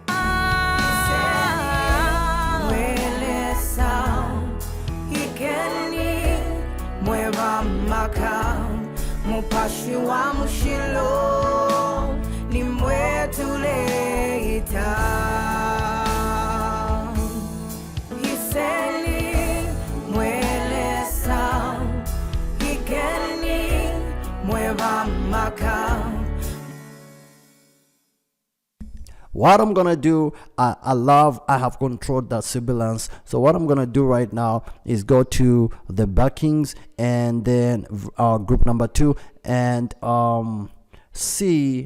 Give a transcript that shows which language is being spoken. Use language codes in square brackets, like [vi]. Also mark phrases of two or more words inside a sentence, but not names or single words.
[bem] Mupashi wa mushilo ni mwetuleita. Hiseni mwelesa hikeni mweva maka. [en] What I'm gonna do, I have controlled that sibilance. So what I'm gonna do right now is go to the backings and then group number 2 and see.